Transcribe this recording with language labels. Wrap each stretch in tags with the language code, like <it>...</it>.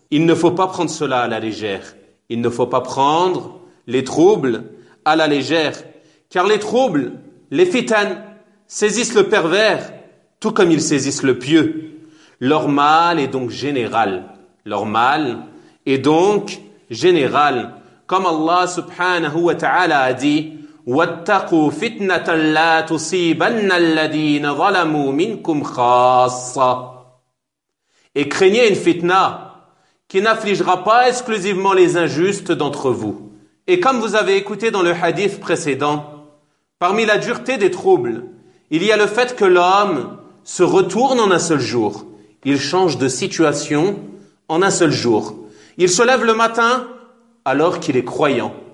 <fr>Il ne faut pas prendre cela à la légère. Il ne faut pas prendre les troubles à la légère, car les troubles, les fitanes, saisissent le pervers tout comme ils saisissent le pieux. Leur mal est donc général. Leur mal est donc général. Comme Allah subhanahu wa ta'ala a dit:</fr> <ar>وَاتَّقُوا فِتْنَةً لَا تُصِيبَنَّ الَّذِينَ ظَلَمُوا مِنْكُمْ خَاصًا.</ar> <fr>Et craignez une fitna qui n'affligera pas exclusivement les injustes d'entre vous. Et comme vous avez écouté dans le hadith précédent, parmi la dureté des troubles, il y a le fait que l'homme se retourne en un seul jour. Il change de situation en un seul jour. Il se lève le matin alors qu'il est croyant.</fr>